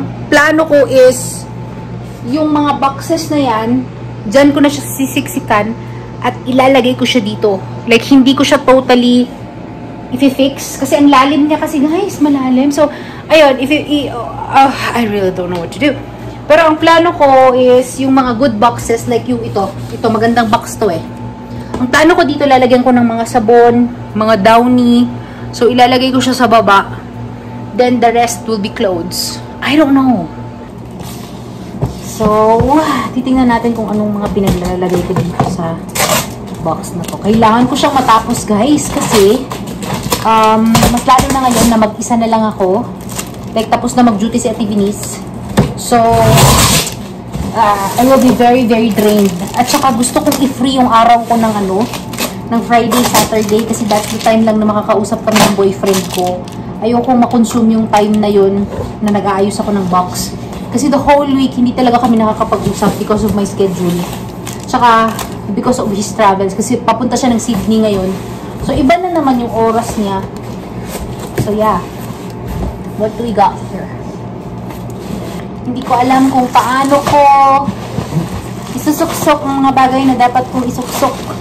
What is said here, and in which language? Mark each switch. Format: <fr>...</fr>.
<tl>Plano ko is, yung mga boxes na yan, dyan ko na siya sisiksikan at ilalagay ko siya dito. Like, hindi ko siya totally i-fix. Kasi ang lalim niya kasi, guys, malalim.</tl> <en>So,</en> <tl>ayun,</tl> <en>I really don't know what to do.</en> <tl>Pero ang plano ko is, yung mga good boxes, like yung ito. Ito, magandang box to eh. Ang plano ko dito, lalagyan ko ng mga sabon, mga downy. So, ilalagay ko siya sa baba.</tl> <en>Then, the rest will be clothes. I don't know.</en> <tl>So, titingnan natin kung anong mga pinaglalagay ko dito sa box na to. Kailangan ko siyang matapos, guys. Kasi, mas lalo na ngayon na mag-isa na lang ako. Like, tapos na mag-duty si Ate Venice.</tl> <en>So, I will be very, very drained.</en> <tl>At saka gusto kong i-free yung araw ko ng ng Friday, Saturday. Kasi</tl> <en>that's the time</en> <tl>lang na makakausap kami ng boyfriend ko. Ayoko makonsume yung time na yun na nag-aayos ako ng box. Kasi the whole week, hindi talaga kami nakakapag-usap</tl> <en>because of my schedule.</en> <tl>Tsaka,</tl> <en>because of his travels.</en> <tl>Kasi papunta siya ng Sydney ngayon. So, iba na naman yung oras niya. So, yeah.</tl> <en>What do we got here?</en> <tl>Hindi ko alam kung paano ko isusuksok ang mga bagay na dapat kong isuksok.</tl>